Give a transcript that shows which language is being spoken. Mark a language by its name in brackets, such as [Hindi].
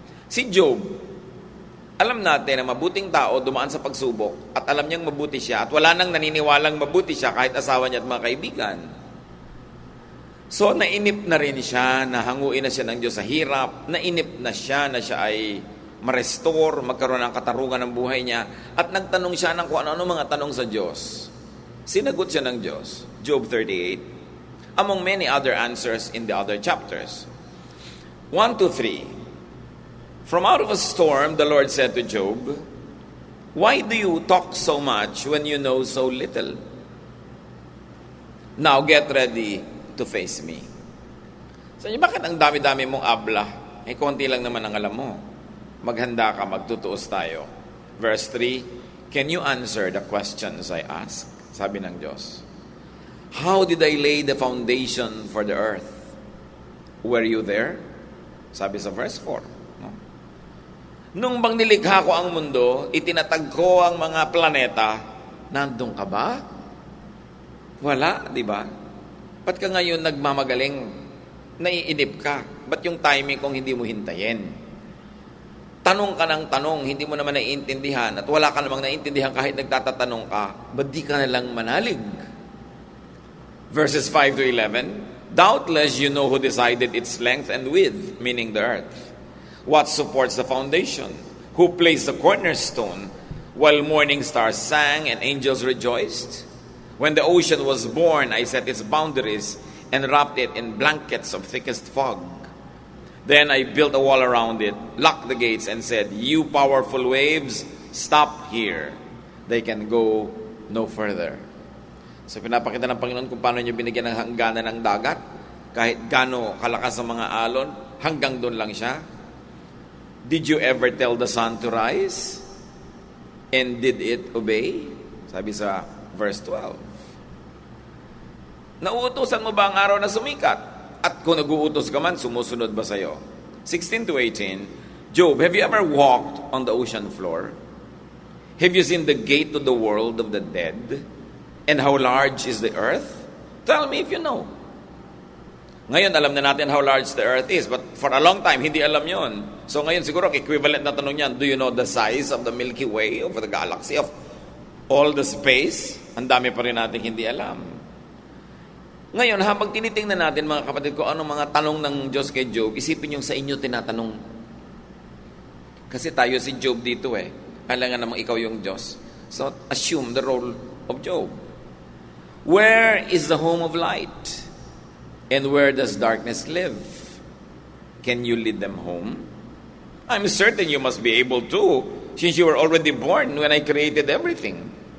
[Filipino] Si Job, alam natin na mabuting tao dumaan sa pagsubok at alam niyang mabuti siya at wala nang naniniwalang mabuti siya kahit asawa niya at mga kaibigan. So nainip na rin siya, nahanguin na siya ng Diyos sa hirap, nainip na siya ay ma-restore, magkaroon ng katarungan ng buhay niya at nagtanong siya ng kung ano-ano mga tanong sa Diyos. Sinagot siya ng Diyos. Job 38. [English] Among many other answers in the other chapters. 1 to 3. From out of a storm, the Lord said to Job, "Why do you talk so much when you know so little? Now get ready to face me." [Filipino] So, bakit ang dami-dami mong abla? Konti lang naman ang alam mo. Maghanda ka, magtutuos tayo. [English] Verse 3, "Can you answer the questions I ask?" [Filipino] Sabi ng Diyos. [English] How did I lay the foundation for the earth? Were you there? [Filipino] Sabi sa verse 4. No? Nung bang nilikha ko ang mundo, itinatag ko ang mga planeta, nandun ka ba? Wala, di ba? Ba't ka ngayon nagmamagaling? Naiinip ka. Ba't yung timing kung hindi mo hintayin? Tanong ka ng tanong, hindi mo naman naiintindihan at wala ka namang naiintindihan kahit nagtatatanong ka, ba't di ka nalang manalig? [English] Verses 5 to 11, doubtless you know who decided its length and width, meaning the earth. What supports the foundation? Who placed the cornerstone while morning stars sang and angels rejoiced? When the ocean was born, I set its boundaries and wrapped it in blankets of thickest fog. Then I built a wall around it, locked the gates, and said, you powerful waves, stop here. They can go no further. [Filipino] So pinapakita ng Panginoon kung paano niya binigyan ng hangganan ng dagat. Kahit gaano kalakas ang mga alon, hanggang doon lang siya. [English] Did you ever tell the sun to rise? And did it obey? [Filipino] Sabi sa [English] verse 12. [Filipino] Nauutusan mo ba ang araw na sumikat? At kung nag-uutos ka man, sumusunod ba sa'yo? [English] 16 to 18, Job, have you ever walked on the ocean floor? Have you seen the gate to the world of the dead? And how large is the earth? Tell me if you know. [Filipino] Ngayon, alam na natin [English] how large the earth is, but for a long time, [Filipino] hindi alam yon. [English] So [Filipino] ngayon, siguro, equivalent na tanong yan, [English] do you know the size of the Milky Way, of the galaxy, of all the space? [Filipino] Ang dami pa rin natin hindi alam. Ngayon, habang tinitingnan natin mga kapatid ko, anong mga tanong ng Diyos kay Job, isipin yung sa inyo tinatanong. Kasi tayo si Job dito Alangan namang ikaw yung Diyos. [English] So, assume the role of Job. Where is the home of light? And where does darkness live? Can you lead them home? I'm certain you must be able to, since you were already born when I created everything.